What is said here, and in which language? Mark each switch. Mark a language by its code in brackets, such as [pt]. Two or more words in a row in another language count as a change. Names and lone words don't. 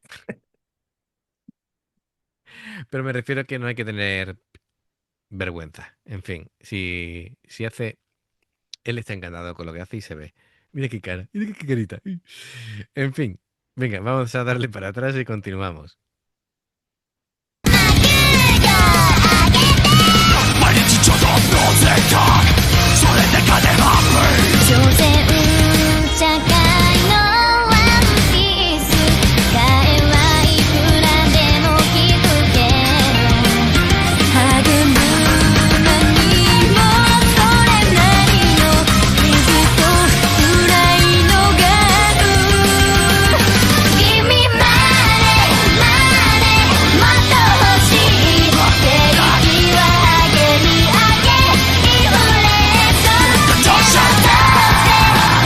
[es] Pero me refiero a que no hay que tener vergüenza. En fin, si hace. Él está encantado con lo que hace y se ve. Mira qué cara, mira qué carita. En fin, venga, vamos a darle para atrás y continuamos. [ja] 所詮社会のワンピース替えはいくらでも聞くけど励む間にもそれなりの傷と辛いのがある君までもっと欲しい定義は上げに上げインフレーション